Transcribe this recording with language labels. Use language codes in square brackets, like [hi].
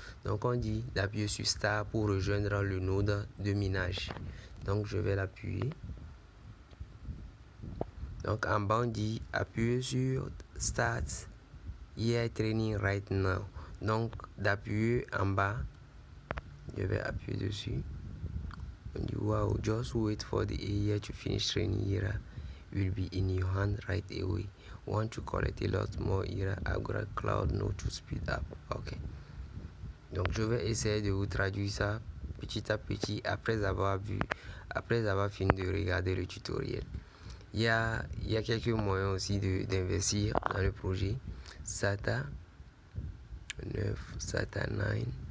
[fr] Donc, on dit d'appuyer sur Start pour rejoindre le node de minage. Donc, je vais l'appuyer. Donc, en bas, on dit appuyer sur Start AI Training right now. Donc, d'appuyer en bas, je vais appuyer dessus. [en] On dit wow, just wait for the AI to finish training IRA. Will be in your hand right away. Want to collect a lot more IRA Agora Cloud Node to speed up. Ok. [fr] Donc, je vais essayer de vous traduire ça petit à petit après avoir fini de regarder le tutoriel. Il y a quelques moyens aussi d'investir dans le projet. SATA 9, SATA 9.